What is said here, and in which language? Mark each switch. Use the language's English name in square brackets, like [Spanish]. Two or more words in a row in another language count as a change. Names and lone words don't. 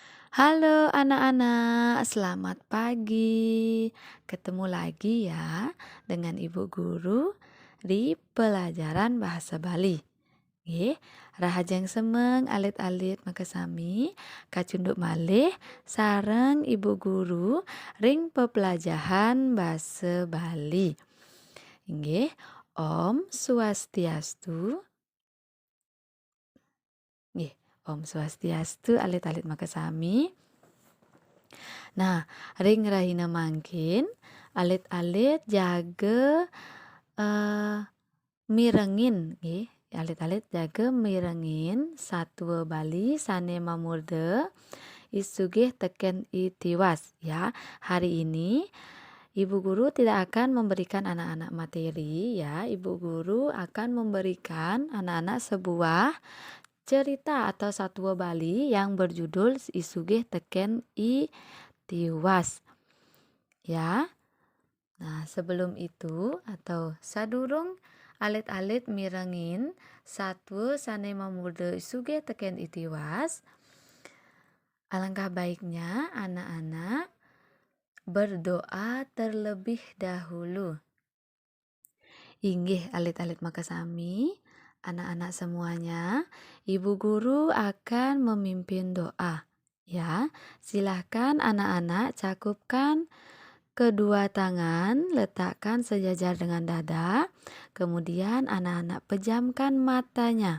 [Indonesian] Halo anak-anak, selamat pagi. Ketemu lagi ya dengan Ibu Guru di pelajaran Bahasa Bali. [Balinese] Nggih, rahajeng semeng alit-alit makasami kacunduk malih sareng Ibu Guru ring pepelajaran Bahasa Bali. Nggih, Om Swastiastu. Nggih, Om Swastiastu alit-alit makasami. Nah, ring rahina mangkin alit-alit jaga mirengin nggih. Alit-alit jaga mirengin satwa Bali sane mamurde isugih teken itiwas ya. [Indonesian] Hari ini Ibu Guru tidak akan memberikan anak-anak materi ya. Ibu Guru akan memberikan anak-anak sebuah cerita atau satwa Bali yang berjudul isugih teken tiwas ya. Nah, sebelum itu atau [Balinese] sadurung alit-alit mirengin satwa sane mamude isuge teken itiwas, [Indonesian] alangkah baiknya anak-anak berdoa terlebih dahulu. [Balinese] Inggih alit-alit makasami, [Indonesian] anak-anak semuanya, Ibu Guru akan memimpin doa. Ya, silahkan anak-anak cakupkan kedua tangan, letakkan sejajar dengan dada. Kemudian anak-anak pejamkan matanya.